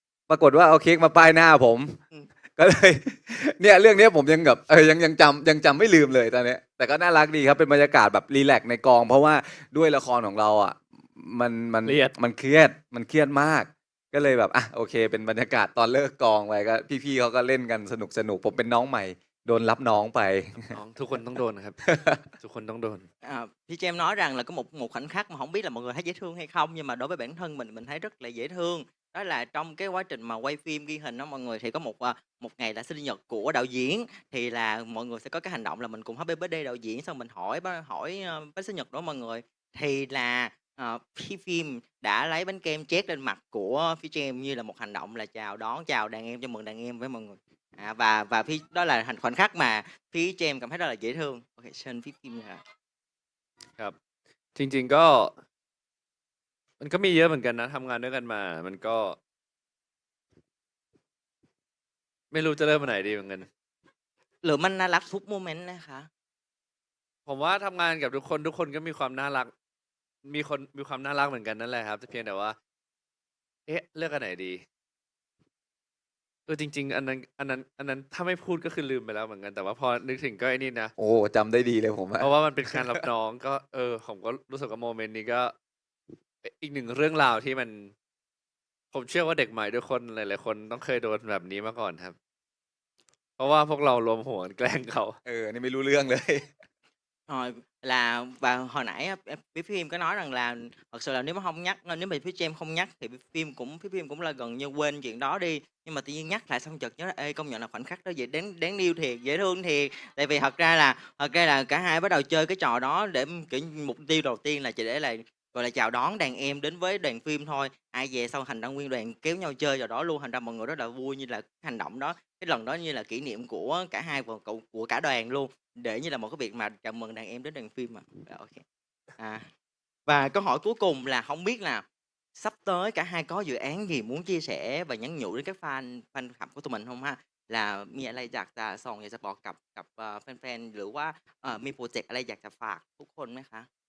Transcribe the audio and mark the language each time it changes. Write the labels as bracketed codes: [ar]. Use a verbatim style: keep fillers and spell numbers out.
[th] ปรากฏว่าเอาเค้กมาป้ายหน้าผมก็เลยเนี่ยเรื่องนี้ผมยังแบบเออยังยังจำยังจำไม่ลืมเลยตอนนี้แต่ก็น่ารักดีครับเป็นบรรยากาศแบบรีแลกซ์ในกองเพราะว่าด้วยละครของเราอ่ะมันมันมันเครียดมันเครียดมากก็เลยแบบอ่ะโอเคเป็นบรรยากาศตอนเลิกกองไปก็พี่ๆเขาก็เล่นกันสนุกสนุกผมเป็นน้องใหม่โดนรับน้องไป น้องทุกคนต้องโดนครับ ทุกคนต้องโดน [vi] à,พี่James nói rằng là có một một khoảnh khắc mà không biết là mọi người thấy dễ thương hay không nhưng mà đối với bản thân mình mình thấy rất là dễ thương đó là trong cái quá trình mà quay phim ghi hình đó mọi người thì có một một ngày là sinh nhật của đạo diễn thì là mọi người sẽ có cái hành động là mình cùng happy birthday đạo diễn xong mình hỏi hỏi bánh sinh nhật đó mọi người thì là à, P phim đã lấy bánh kem chét lên mặt của P James như là một hành động là chào đón chào đàn em chào mừng đàn em với mọi người. À, và và phí đó là hành khoảnh khắc mà phí cho em cảm thấy rất là dễ thương. Ok, xin phí phim nha. [th] ครับจริงๆก็มันก็มีเยอะเหมือนกันนะทำงานด้วยกันมามันก็ไม่รู้จะเริ่มวันไหนดีเหมือนกัน หรือมันน่ารักทุกโมเมนต์นะคะ ผมว่าทำงานกับทุกคนทุกคนก็มีความน่ารักมีคนมีความน่ารักเหมือนกันนั่นแหละครับแต่เพียงแต่ว่าเอ๊ะเลือกอันไหนดีเออจริงๆอันนั้นอันนั้นอันนั้นถ้าไม่พูดก็คือลืมไปแล้วเหมือนกันแต่ว่าพอนึกถึงก็ไอ้นี่นะ โอ้จำได้ดีเลยผม เพราะว่ามันเป็นการรับน้องก็เออผมก็รู้สึกว่าโมเมนต์นี้ก็อีกหนึ่งเรื่องราวที่มันผมเชื่อว่าเด็กใหม่ทุกคนหลายๆคนต้องเคยโดนแบบนี้มาก่อนครับเพราะว่าพวกเรารวมหัวแกล้งเขา เออนี่ไม่รู้เรื่องเลย [vi] Rồi là và hồi nãy phía phim có nói rằng là thật sự là nếu mà không nhắc nếu mà phía James không nhắc thì phim cũng phía phim cũng là gần như quên chuyện đó đi nhưng mà tự nhiên nhắc lại xong chợt nhớ là ê công nhận là khoảnh khắc đó dễ đáng đáng yêu thiệt dễ thương thiệt tại vì thật ra là thật ra là cả hai bắt đầu chơi cái trò đó để kiểu mục tiêu đầu tiên là chỉ để là gọi là chào đón đàn em đến với đoàn phim thôi ai về sau thành ra nguyên đoàn kéo nhau chơi vào đó luôn thành ra mọi người rất là vui như là hành động đó cái lần đó như là kỷ niệm của cả hai và của cả đoàn luôn để như là một cái việc mà chào mừng đàn em đến đoàn phim mà okay. À và câu hỏi cuối cùng là không biết là sắp tới cả hai có dự án gì muốn chia sẻ và nhắn nhủ đến các fan fan khắp của tụi mình không ha là [th] มีอะไรอยากจะส่งอยากจะบอกกับกับแฟนๆหรือว่ามีโปรเจกต์อะไรอยากจะฝากทุกคนไหมคะ